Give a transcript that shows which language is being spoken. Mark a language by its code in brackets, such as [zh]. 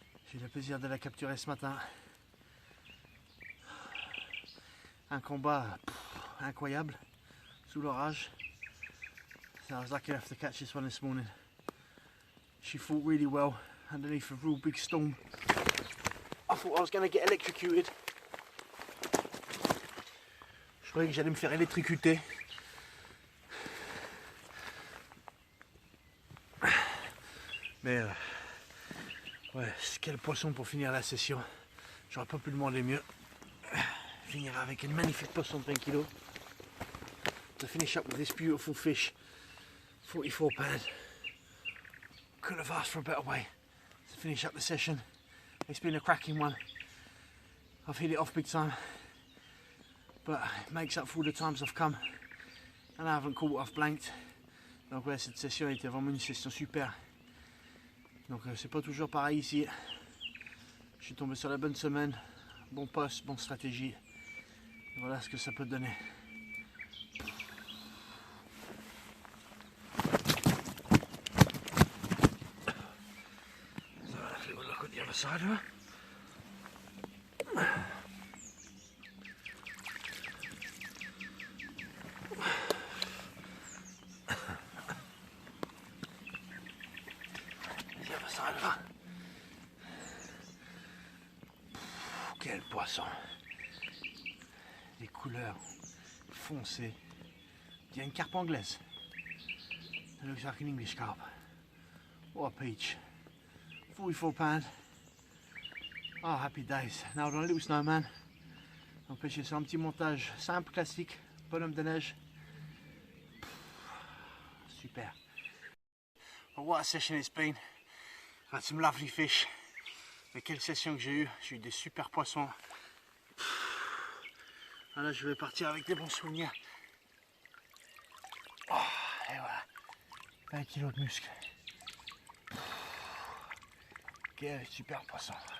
[fr] J'ai eu le plaisir de la capturer ce matin. Un combat incroyable sous l'orage. [en] So I was lucky enough to catch this one this morning. She fought really well underneath a real big storm. I thought I was going to get electrocuted. [fr] Je croyais que j'allais me faire électrocuter. Mais ouais, quel poisson pour finir la session. J'aurais pas pu demander mieux. Finir avec une magnifique poisson de 20 kg. [en] to finish up with this beautiful fish, 44 pound. Couldn't have asked for a better way to finish up the session. It's been a cracking one. I've hit it off big time, but it makes up for all the times I've come and I haven't caught, I've blanked. [fr] Donc ouais, cette session était vraiment une session super. Donc c'est pas toujours pareil ici. Je suis tombé sur la bonne semaine, bon poste, bonne stratégie. Voilà ce que ça peut donner. [en] So let's have a look at the other side of her. The other side of her. [fr] Quel poisson! Des couleurs foncées. Il y a une carpe anglaise. [en] It looks like an English carp. What a peach. 44 pound. Oh, happy days. Now on a little snowman. [fr] On peut chercher un petit montage simple, classique. Bonhomme de neige. Super. [en] Well, what a session it's been. I've had some lovely fish. [fr] Mais quelle session que j'ai eu. J'ai eu des super poissons. Là, je vais partir avec des bons souvenirs. Oh, et voilà. 20 kilos de muscles. Quel super poisson.